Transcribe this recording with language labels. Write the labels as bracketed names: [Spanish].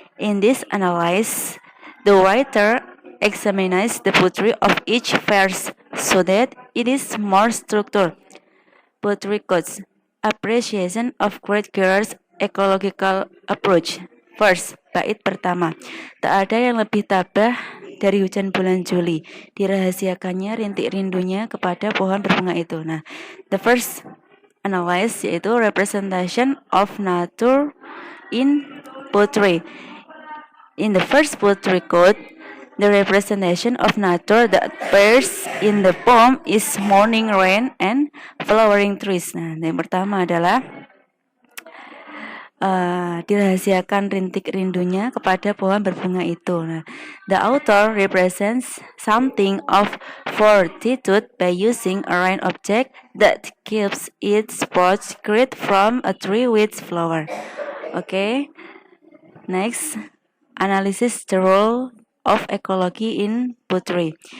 [English] In this analysis, the writer examines the poetry of each verse so that it is more structured. Poetry quotes: appreciation of Great Gerard's ecological approach. First, [Indonesian] bait pertama. Tak ada yang lebih tabah dari hujan bulan Juli. Dirahasiakannya rintik rindunya kepada pohon berbunga itu. [English] Nah, the first analysis [Indonesian] yaitu [English] representation of nature in poetry. In the first poetry quote, the representation of nature that appears in the poem is morning rain and flowering trees. [Indonesian] Nah, yang pertama adalah dirahasiakan rintik rindunya kepada pohon berbunga itu. [English] Nah, the author represents something of fortitude by using a rain object that keeps its spots secret from a tree with flower. Okay, next, analysis the role of ecology in poetry.